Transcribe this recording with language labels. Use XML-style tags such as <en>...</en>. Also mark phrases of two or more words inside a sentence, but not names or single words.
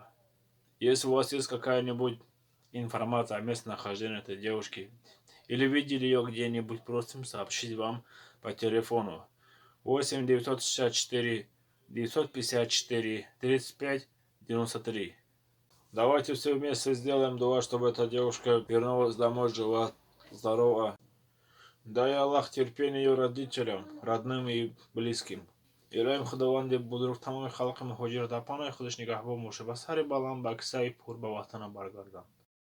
<ru>Если у вас есть какая-нибудь информация о местонахождении этой девушки, или видели ее где-нибудь, просим сообщить вам по телефону 8 964 954 35 93. Давайте все вместе сделаем дуа, чтобы эта девушка вернулась домой жива, здорова. Дай Аллах терпение ее родителям, родным и близким.</ru> <tg>Илаем Худаванди Будрук тамоми халқи муҳоҷир дар паноҳи худаш нигаҳбон бошад ва сари баланд ба кисаи пур ба ватана баргардон.</tg>